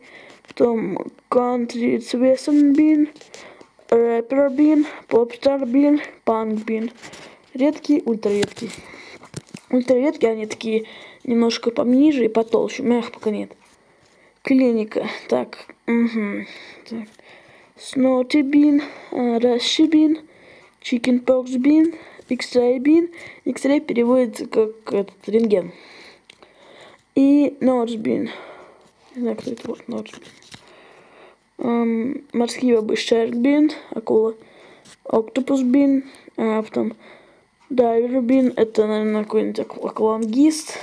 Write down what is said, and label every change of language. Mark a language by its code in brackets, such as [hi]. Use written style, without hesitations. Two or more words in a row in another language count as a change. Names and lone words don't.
[ru] Потом Country Western Bean, Rapper Bean, Popstar Bean, Punk Bean. Редкий, ультра редкий. Ультра редкие, они такие немножко пониже и потолще. У меня их пока нет. Клиника. Так. Snotty Bean, Rushy Bean, Chickenpox Bean, X-Ray Bean. X-Ray переводится как этот рентген. И Notchbean. Не знаю, кто это вот Notchbean. Морские бобы Shark Bean, акула. Octopus Bean. Потом Diver Bean. Это, наверное, какой-нибудь аквалангист.